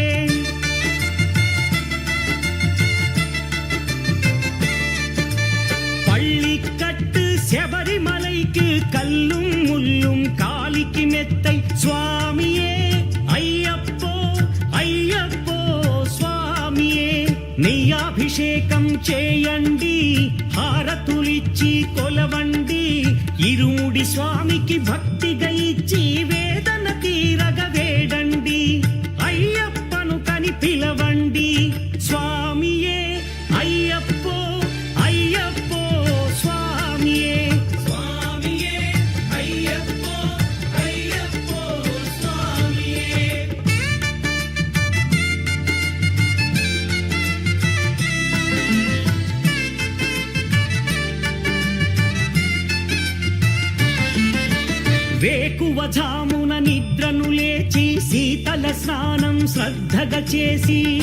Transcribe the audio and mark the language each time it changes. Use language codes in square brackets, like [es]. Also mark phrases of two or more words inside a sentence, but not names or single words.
[ta] பள்ளிக்கட்டு சபரிமலைக்கு கல்லும் முள்ளும் காலிக்கு மெத்தை சுவாமியே ஐயப்போ ஐயப்போ சுவாమియే [te] నెయ్యాభిషేకం చేయండి హారతులిచ్చి కొలవండి ఇరుముడి స్వామికి భక్తిగా ఇచ్చి వేదన తీరగ వేడండి అయ్యప్పను కని పిలవండి స్వామియే అయ్యప్పో అయ్యప్పో స్వామియే [ta] சுவாமியே ஐயப்போ ஐயப்போ சுவாமியே [te] వేకువజామున నిద్రను లేచి శీతల స్నానం శ్రద్ధగా చేసి